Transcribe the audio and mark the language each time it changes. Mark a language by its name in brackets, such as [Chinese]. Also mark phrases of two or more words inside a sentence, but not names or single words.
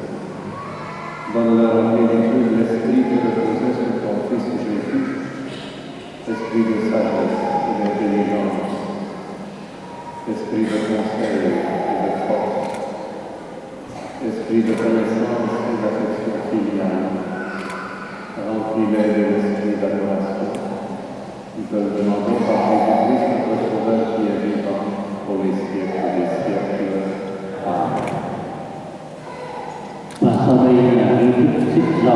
[French] Donne-leur en plénitude l'esprit que reposait sur ton Fils Jésus, esprit de sagesse et d'intelligence, esprit de conseil et de force, esprit de connaissance et d'affection filiale. Remplis-les de l'esprit d'adoration. Nous te le demandons par Jésus-Christ, notre Sauveur qui est vivant pour les siècles des siècles. Amen. [Vietnamese] Và sau đây là nghi thức xích dầu.